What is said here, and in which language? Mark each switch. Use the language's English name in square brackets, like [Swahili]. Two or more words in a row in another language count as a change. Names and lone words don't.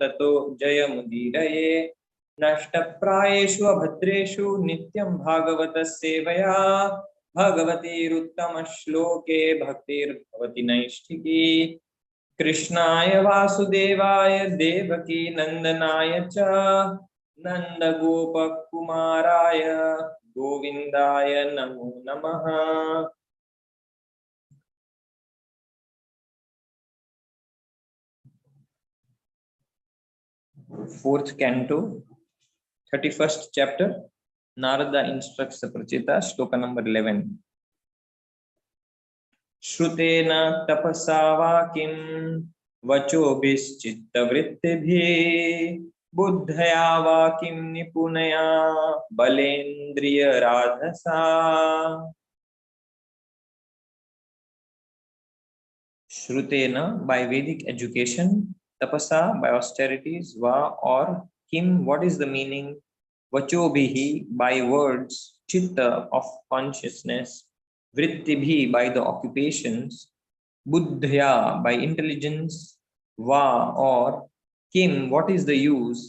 [Sanskrit] Tato Jayamudiraye Nashtaprayeshu Abhadreshu Nityam Bhagavata Sevaya Bhagavati Ruttama Shloke Bhaktir Bhavati Naishtiki Krishnaya Vasudevaya Devaki Nandanaya Cha Nanda Gopa Kumaraya Govindaya Namo Namaha. [English] Fourth canto, 31st chapter, Narada instructs the Pracheta, shloka number 11. [Sanskrit] Shrutena tapasavakim vachobhischitta vrittibhi buddhaya vakim nipunaya balendriya radhasa. Shrutena, [English] by Vedic education, tapasa, by austerities, va or kim, what is the meaning? Vachobhihi, by words, chitta, of consciousness, vrittibhi, by the occupations, buddhya, by intelligence, va or kim, what is the use?